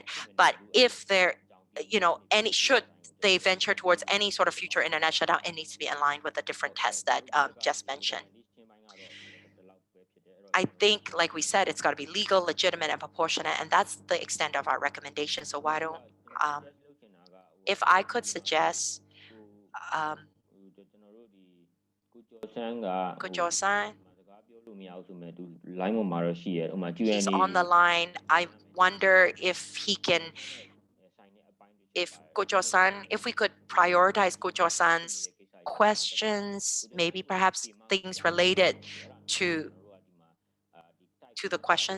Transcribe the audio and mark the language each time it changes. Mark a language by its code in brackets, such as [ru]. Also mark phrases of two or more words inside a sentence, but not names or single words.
[en] But if there, should they venture towards any sort of future internet shutdown, it needs to be in line with the different tests that just mentioned. I think, like we said, it's got to be legal, legitimate, and proportionate, and that's the extent of our recommendation. So why don't if I could suggest, [my] ကျွန်တော်တို့ဒီကိုကျော်ဆန်းက ကိုကျော်ဆန်း စကားပြောလို့မရဘူးဆိုမဲ့သူ line ပေါ်မှာတော့ရှိရဲဥပမာ [en] he's Q&A on the line. I wonder if he can, if Gojo-san, if we could prioritize Gojo-san's questions, maybe perhaps things related to the questions.